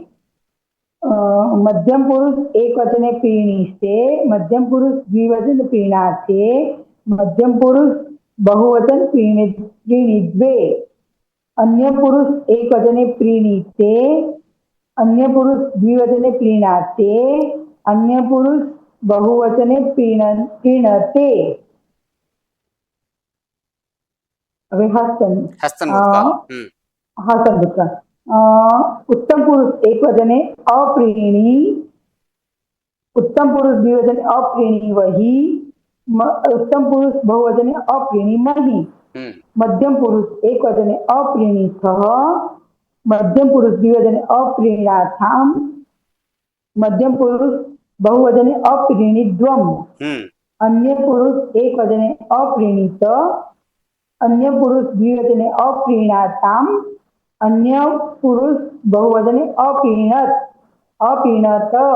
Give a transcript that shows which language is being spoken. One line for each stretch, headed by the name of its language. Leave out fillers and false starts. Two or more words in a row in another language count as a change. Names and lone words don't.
Sanskrit: मध्यम पुरुष एक वचने प्रीणीष्टे, मध्यम पुरुष द्विवचन प्रीणाते, मध्यम पुरुष बहुवचन प्रीणिद्वे, अन्य पुरुष एक वचने प्रीणीते, अन्य पुरुष द्विवचने प्रीणाते, अन्य पुरुष बहुवचने प्रीणते. હવે હસ્તન હસ્તન उत्तम पुरुष एक वचने अप्रीणी, उत्तम पुरुष द्विवचने अप्रीणी वही, उत्तम पुरुष बहुवचने अप्रीणी मही, मध्यम पुरुष एक वचने अप्रीणीतः, मध्यम पुरुष द्विवचने अप्रीणाथाम, मध्यम पुरुष बहुवचने अप्रीणीद्वम, अन्य पुरुष एक वचने अप्रीणीत, अन्य पुरुष द्विवचने अप्रीणाताम, अन्य पुरुष बहुवचने अपीणत, अपीणत.